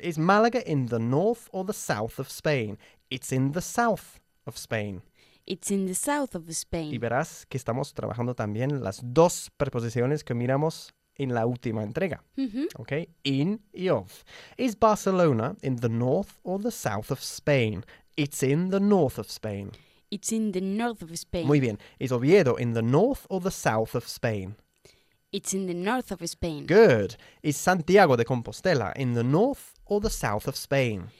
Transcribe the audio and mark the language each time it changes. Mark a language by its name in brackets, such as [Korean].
[English] Is Malaga in the north or the south of Spain? It's in the south of Spain. It's in the south of Spain. [Spanish] Y verás que estamos trabajando también las dos preposiciones que miramos en la última entrega. Mm-hmm. [English] Okay. In y of. Is Barcelona in the north or the south of Spain? It's in the north of Spain. It's in the north of Spain. [Spanish] Muy bien. [English] Is Oviedo in the north or the south of Spain? It's in the north of Spain. Good. Is Santiago de Compostela in the north or the south of Spain?